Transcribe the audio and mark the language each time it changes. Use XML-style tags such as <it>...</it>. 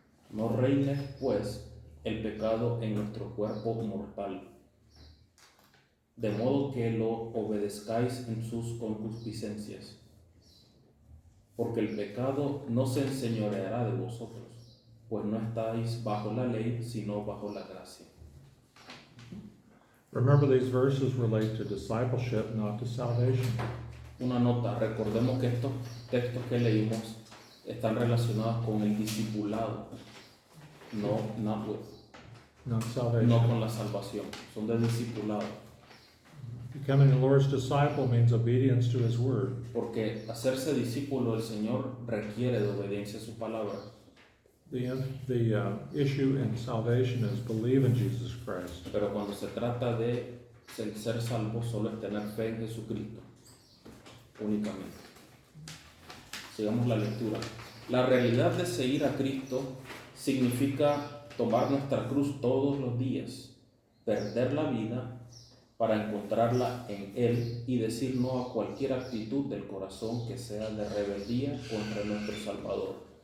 <es>No reine, pues, el pecado en nuestro cuerpo mortal, de modo que lo obedezcáis en sus concupiscencias, porque el pecado no se enseñoreará de vosotros, pues no estáis bajo la ley, sino bajo la gracia.</es> <en>Remember, these verses relate to discipleship, not to salvation.</en> <es>Una nota, recordemos que estos textos que leímos están relacionados con el discipulado,</es> <en>Not salvation.</en> <es>no con la salvación, son de discipulado.</es> <en>Becoming the Lord's disciple means obedience to His word.</en> <es>Porque hacerse discípulo del Señor requiere de obediencia a su palabra.</es> <en>The issue in salvation is believe in Jesus Christ.</en> <es>Pero cuando se trata de ser salvo, solo es tener fe en Jesucristo, únicamente. Sigamos la lectura. La realidad de seguir a Cristo significa tomar nuestra cruz todos los días, perder la vida para encontrarla en Él y decir no a cualquier actitud del corazón que sea de rebeldía contra nuestro Salvador.</es>